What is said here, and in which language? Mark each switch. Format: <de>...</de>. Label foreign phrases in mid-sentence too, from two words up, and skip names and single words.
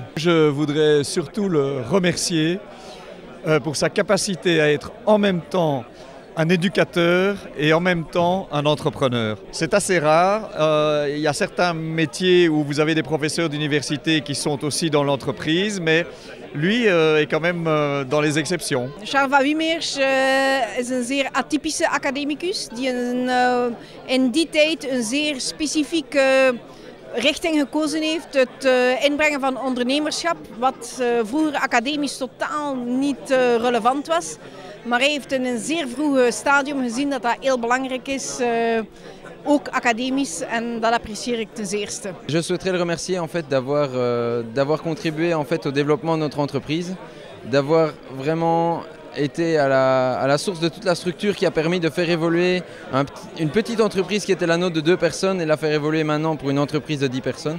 <fr>Je voudrais surtout le remercier pour sa capacité à être en même temps un éducateur et en même temps un entrepreneur. C'est assez rare. Il y a certains métiers où vous avez des professeurs d'université qui sont aussi dans l'entreprise, mais lui est quand même dans les exceptions.</fr> <nl>Charles Van Memers is een zeer atypische academicus die in die tijd een zeer specifieke richting gekozen heeft, het inbrengen van ondernemerschap, wat vroeger academisch totaal niet relevant was. Maar hij heeft in een zeer vroeg stadium gezien dat dat heel belangrijk is, ook academisch, en dat apprecieer ik ten zeerste.</nl> <fr>Je souhaiterais le remercier en fait d'avoir contribué en fait au développement de notre entreprise, d'avoir vraiment été à la source de toute la structure qui a permis de faire évoluer une petite entreprise qui était la nôtre de 2 personnes et la faire évoluer maintenant pour une entreprise de 10 personnes.</fr>